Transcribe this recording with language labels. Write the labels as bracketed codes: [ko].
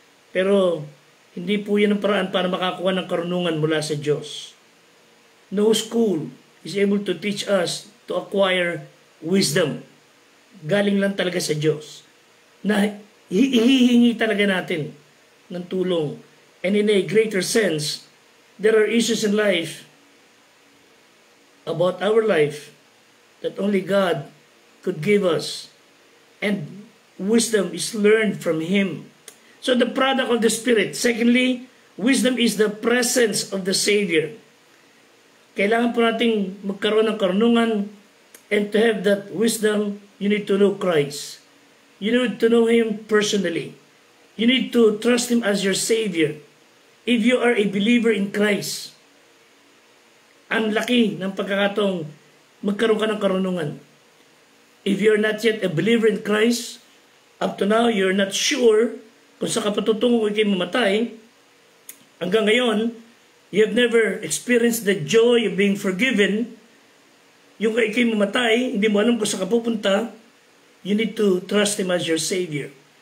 [tl] Pero, hindi po yan ang paraan para makakuha ng karunungan mula sa Diyos. [en] No school is able to teach us to acquire wisdom. [tl] Galing lang talaga sa Diyos. Na hihingi talaga natin ng tulong. [en] And in a greater sense, there are issues in life about our life that only God could give us. And wisdom is learned from Him. So the product of the Spirit. Secondly, wisdom is the presence of the Savior. [tl] Kailangan po nating magkaroon ng karunungan, [en] and to have that wisdom, you need to know Christ. You need to know Him personally. You need to trust Him as your Savior. If you are a believer in Christ, [tl] ang laki ng pagkakataong magkaroon ka ng karunungan. [en] If you're not yet a believer in Christ, up to now, you're not sure [tl] kung saan ka patutungo kung ikay mamatay, hanggang ngayon, [en] you have never experienced the joy of being forgiven, [tl] yung ikay mamatay, hindi mo alam kung saan ka pupunta, [en] you need to trust Him as your Savior.